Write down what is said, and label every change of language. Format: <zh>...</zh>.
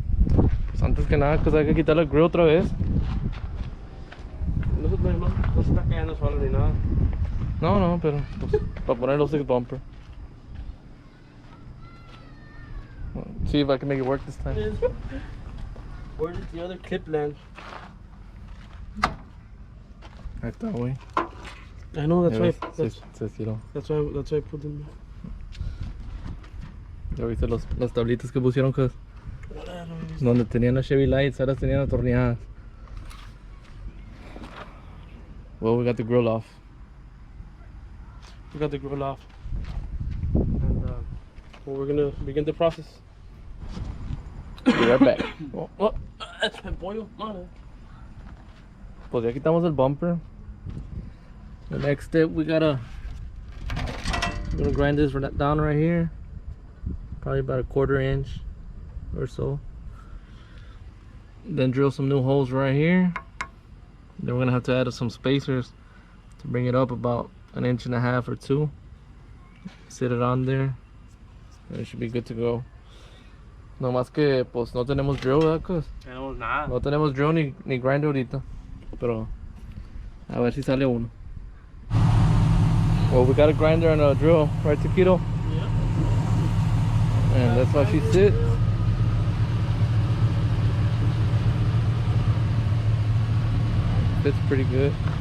<es>Pues antes que nada, pues hay que quitar el grill otra vez. No se está cayendo solo ni nada. No, pero pues, para poner los 6 bumper.</es> <en>Well, see if I can make it work this time. Where did the other clip land?</en> <es>Ahí está, güey.</es> <en>I know, that's why.</en> <es>Se estiró.</es> <en>That's why I put them.</en> <es>Ya viste las tablitas que pusieron, cuz. Donde tenían las Chevy Lights, ahora tenían atornilladas.</es> <en>Well, we got the grill off. We got the grill off, and well, we're gonna begin the process. Be right back. Oh, that's my boy.</en> <es>Pues ya quitamos el bumper.</es> <en>The next step, we're gonna grind this down right here. Probably about a 1/4 inch or so. Then drill some new holes right here. Then we're gonna have to add some spacers to bring it up about 1.5 inches or 2. Sit it on there, and it should be good to go.</en> <es>No más que pues no tenemos drill, ¿verdad? Tenemos nada. No tenemos drill ni grinder ahorita, pero a ver si sale uno.</es> <en>Well, we got a grinder and a drill, right, Taquito? Yeah. And that's how she sits. Fits pretty good.</en>